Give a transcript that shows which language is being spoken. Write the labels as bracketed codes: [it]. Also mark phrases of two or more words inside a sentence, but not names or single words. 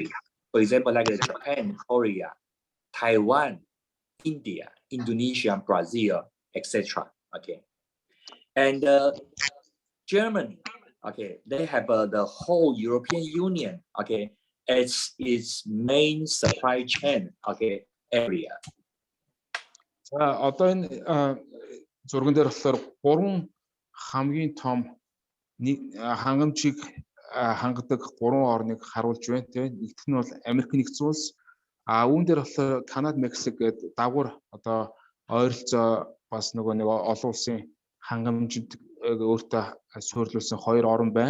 [en] For example, like Japan, Korea, Taiwan, India, Indonesia, Brazil, etc. Okay, And Germany, okay, they have the whole European Union, okay, as its main supply chain, okay, area. [mn] За одоо энэ зурган дээр болохоор гурван хамгийн том хангамжийг хангадаг гурван орныг харуулж байна тийм. Нэгдүгээр нь бол Америк нэгдсэн улс, үүн дээр болохоор Канада, Мексик гэдэг дагвар одоо ойролцоо бас нөгөө нэг олон улсын хангамжид өөртөө суурилуулсан хоёр орн байна.